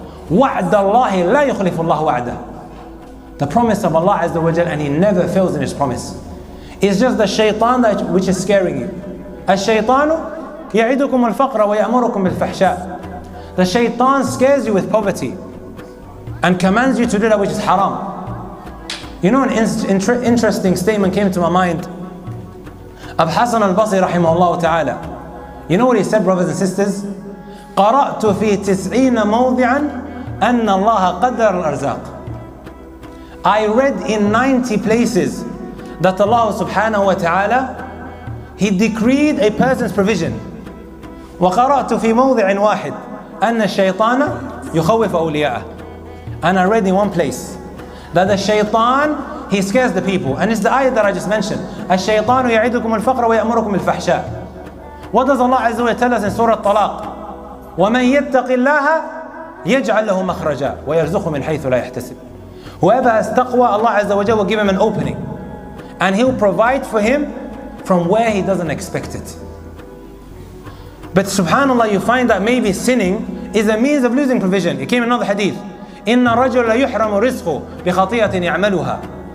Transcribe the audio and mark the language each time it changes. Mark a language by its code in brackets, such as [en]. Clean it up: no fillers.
[ar] وعد الله لا يخلف الله وعده. [en] The promise of Allah Azza wa Jal, and He never fails in His promise. It's just the shaitan which is scaring you. [ar] الشيطان يعدكم الفقر ويأمركم بالفحشاء. [en] The shaitan scares you with poverty and commands you to do that which is haram. You know, an interesting statement came to my mind of Hasan al-Basri rahimahullah ta'ala. You know what he said, brothers and sisters? [ar] قرأت في 90 موضعا أن الله قدر الأرزاق. [en] I read in 90 places that Allah subhanahu wa ta'ala, He decreed a person's provision. [ar] وقرأت في موضع واحد أن الشيطان يخوف أولياءه. [en] And I read in one place that the shaitan, he scares the people. And it's the ayah that I just mentioned. [ar] الشيطان يعدكم الفقر ويأمركم بالفحشاء. [en] What does Allah Azza wa tell us in Surah Talaq? [ar] ومن يتق الله يجعل له مخرجا ويرزقه من حيث لا يحتسب. [en] Whoever has taqwa, Allah Azza wa Jalla will give him an opening, and He'll provide for him from where he doesn't expect it. But subhanallah, you find that maybe sinning is a means of losing provision. It came in another hadith. [ar] إِنَّ الرَّجُلَ لَيُحْرَمُ رِزْقُهُ بِخَطِيئَةٍ يَعْمَلُهَا.